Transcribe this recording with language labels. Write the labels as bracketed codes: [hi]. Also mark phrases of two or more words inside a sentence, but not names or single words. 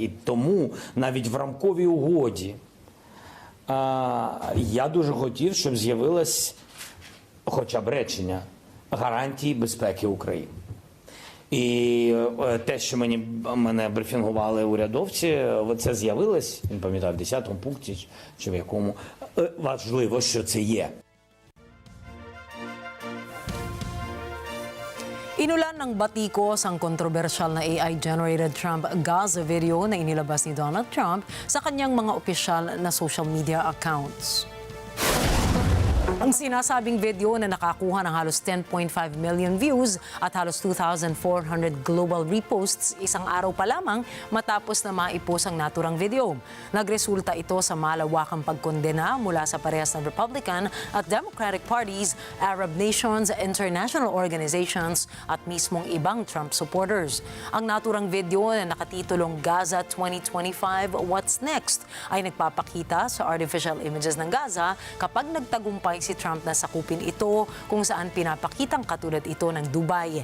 [uk] І тому навіть в рамковій угоді я дуже хотів, щоб з'явилось хоча б речення гарантії безпеки України. І те, що мене брифінгували урядовці, це з'явилось, не пам'ятаю, в 10-му пункті чи в якому, важливо, що це є. [tl] Inulan ng batikos ang kontrobersyal na [en] AI-generated Trump Gaza video [tl] na inilabas ni Donald Trump sa kanyang mga opisyal na [en] social media accounts. [tl] Ang sinasabing video na nakakuha ng halos 10.5 [en] million views [tl] at halos 2,400 [en] global reposts [tl] isang araw pa lamang matapos na maipos ang naturang video. Nagresulta ito sa malawakang pagkondena mula sa parehas ng Republican at [en] Democratic parties, Arab nations, international organizations [tl] at mismong ibang Trump supporters. Ang naturang video na nakatitulong Gaza 2025 What's Next ay nagpapakita sa [en] artificial images [tl] ng Gaza kapag nagtagumpay si Trump na sakupin ito kung saan pinapakitang katulad ito ng Dubai.